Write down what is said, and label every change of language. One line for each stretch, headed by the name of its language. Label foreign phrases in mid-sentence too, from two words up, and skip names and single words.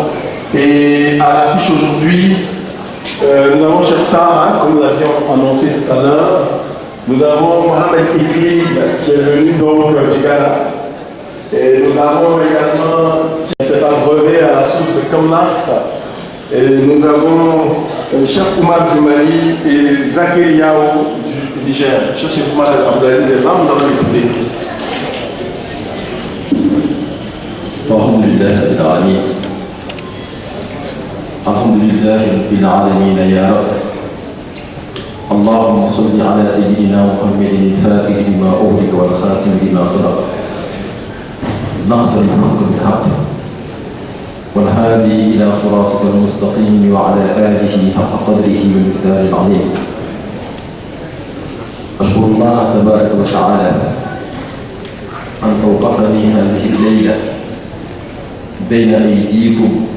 French: Et à l'affiche aujourd'hui, nous avons Chapta, comme nous l'avions annoncé tout à l'heure. Nous avons Mohamed Ibrahim qui est venu donc du Ghana. Et nous avons également qui s'est abreuvé à la soupe de Kamnaf. Et nous avons Cheikh Oumar du Mali et Zakir Yao du Niger. Cheikh Oumar Abdelaziz est là, nous allons l'écouter.
Arabic: الحمد لله رب العالمين يا رب. اللهم صل على سيدنا محمد الفاتح لما أغلق والخاتم لما سبق. نصر الحق بالحق. والهادي إلى صراطك المستقيم وعلى آله حق قدره ومقداره العظيم. أشكر الله تبارك وتعالى أن أوقفني هذه الليلة بين أيديكم،